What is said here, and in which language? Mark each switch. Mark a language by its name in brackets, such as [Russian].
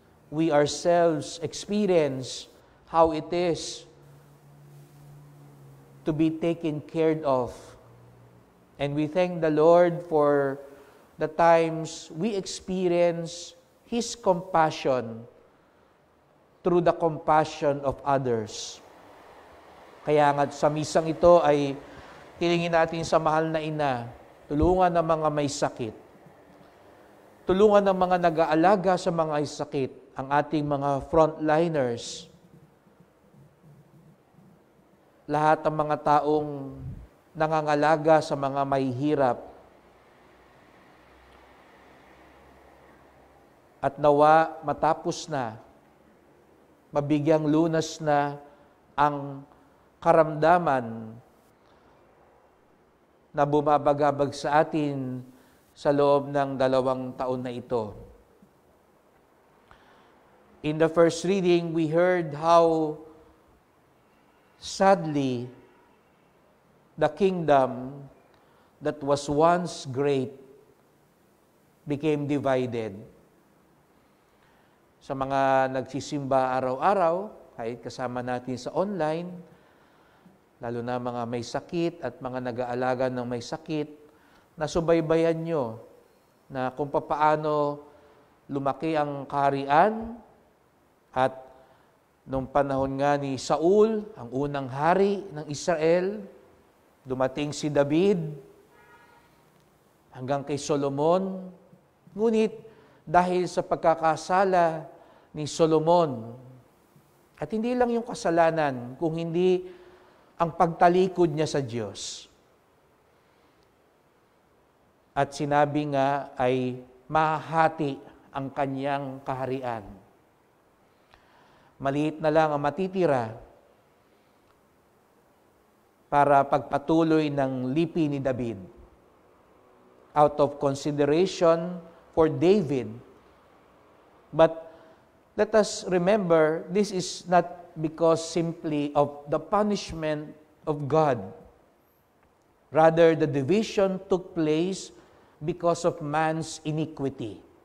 [English] We ourselves experience how it is to be taken care of. And we thank the Lord for the times we experience His compassion through the compassion of others. [Filipino] Kaya nga sa misang ito ay hilingin natin sa mahal na ina, tulungan ng mga may sakit. Tulungan ng mga nag-aalaga sa mga may sakit, ang ating mga frontliners. Lahat ng mga taong nangangalaga sa mga may hirap. At nawa matapos na, mabigyang lunas na ang karamdaman na bumabagabag sa atin sa loob ng 2 taon na ito. [English] In the first reading, we heard how sadly the kingdom that was once great became divided. [Filipino] Sa mga nagsisimba araw-araw, kahit kasama natin sa online, lalo na mga may sakit at mga nag-aalaga ng may sakit, nasubaybayan nyo na kung papaano lumaki ang kaharian at nung panahon nga ni Saul, ang unang hari ng Israel, dumating si David hanggang kay Solomon. Ngunit dahil sa pagkakasala ni Solomon, at hindi lang yung kasalanan, kung hindi ang pagtalikod niya sa Diyos. At sinabi nga ay mahahati ang kanyang kaharian. Maliit na lang ang matitira para pagpatuloy ng lipi ni David. [English] Out of consideration for David. But let us remember, this is not because simply of the punishment of God. Rather, the division took place because of man's iniquity.